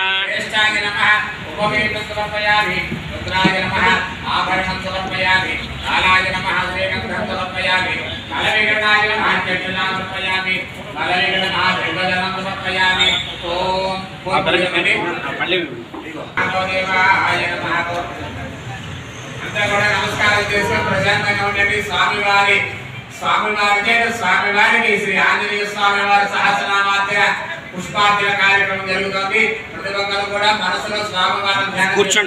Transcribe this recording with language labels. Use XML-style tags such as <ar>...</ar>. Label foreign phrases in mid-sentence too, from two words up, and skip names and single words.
<sa>उपवेदं समर्पयामि रुद्राय नमः आभरणं समर्पयामि कालाय नमः श्रीगन्धं समर्पयामि कालविगणाय नमः चक्षुषां समर्पयामि कालविगणः त्रिभुजनं समर्पयामि ओम देवाय नमः</sa> <te>अंతా కూడా నమస్కారం చేసి ప్రశాంతంగా ఉండండి. స్వామివారికి శ్రీ ఆంజనేయ స్వామి వారి సహస్రనామార్చన పుష్పార్చన కార్యక్రమం జరుగుతుంది. ప్రతి ఒక్కరు కూడా మనసులో స్వామివారిని ధ్యానం కూర్చోండి.</te>